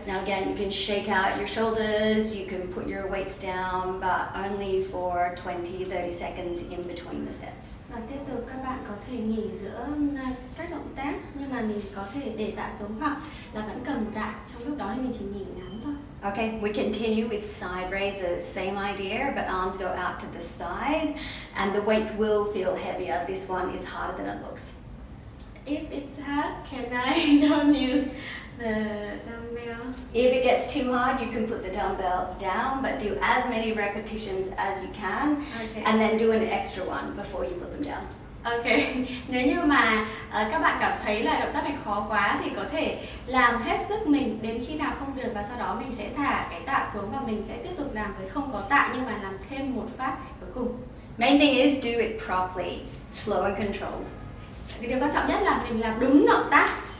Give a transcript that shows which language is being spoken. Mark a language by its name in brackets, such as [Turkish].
[English] Now again, you can shake out your shoulders, you can put your weights down, but only for 20-30 seconds in between the sets. [Vietnamese] Và tiếp tục các bạn có thể nghỉ giữa các động tác, nhưng mà mình có thể để tạ xuống hoặc là vẫn cầm tạ. Trong lúc đó thì mình chỉ nghỉ ngắn thôi. [English] Okay, we continue with side raises. Same idea, but arms go out to the side, and the weights will feel heavier. This one is harder than it looks. If it's hard, can I don't use the dumbbell? If it gets too hard, you can put the dumbbells down, but do as many repetitions as you can, Okay. and then do an extra one before you put them down. [Vietnamese] Ok, nếu như mà các bạn cảm thấy là động tác này khó quá thì có thể làm hết sức mình đến khi nào không được, và sau đó mình sẽ thả cái tạ xuống và mình sẽ tiếp tục làm với không có tạ, nhưng mà làm thêm một phát cuối cùng. [English] Main thing is do it properly, slow and controlled. [Vietnamese] Cái điều quan trọng nhất là mình làm đúng động tác,